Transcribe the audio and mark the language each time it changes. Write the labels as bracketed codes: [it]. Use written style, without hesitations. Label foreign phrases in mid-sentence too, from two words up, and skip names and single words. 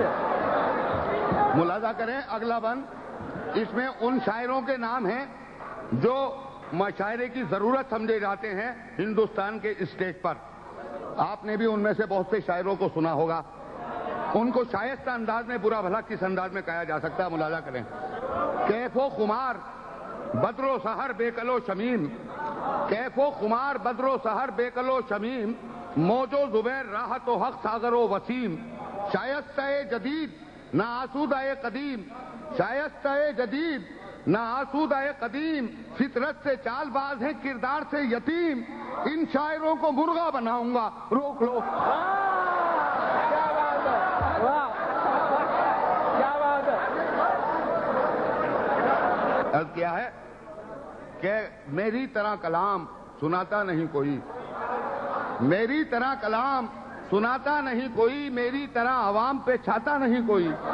[ur] ملاحظہ کریں اگلا بند، اس میں ان شاعروں کے نام ہیں جو مشاعرے کی ضرورت سمجھے جاتے ہیں ہندوستان کے اسٹیج پر۔ آپ نے بھی ان میں سے بہت سے شاعروں کو سنا ہوگا، ان کو شائستہ انداز میں برا بھلا کس انداز میں کہا جا سکتا ہے، ملاحظہ کریں۔ کیف و خمار بدر و سحر بے کل و شمیم، کیف و خمار بدر و سحر بے کل و شمیم، موج و زبیر راحت و حق ساغر و وسیم، شائستہ جدید نہ آسودہ قدیم، شائستہ جدید نہ آسودہ قدیم، فطرت سے چال باز ہیں کردار سے یتیم، ان شاعروں کو مرغا بناؤں گا، روک لو۔ عرض کیا ہے کہ میری طرح کلام سناتا نہیں کوئی، میری طرح کلام سناتا نہیں کوئی، میری طرح عوام پہ چھاتا نہیں کوئی،